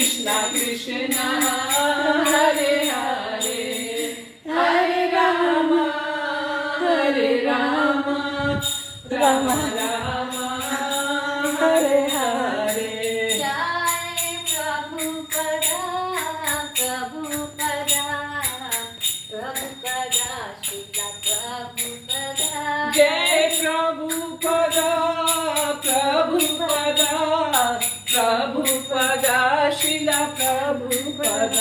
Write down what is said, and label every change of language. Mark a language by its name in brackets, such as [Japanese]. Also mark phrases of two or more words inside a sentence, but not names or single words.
[Sanskrit] Krishna, Hare Hare, Hare Rama, Rama Rama, Hare Hare. Jai Prabhupada, Prabhupada, Prabhupada, Srila Prabhupada. Jai Prabhupada, Prabhupada, Prabhupada, Srila Prabhupada.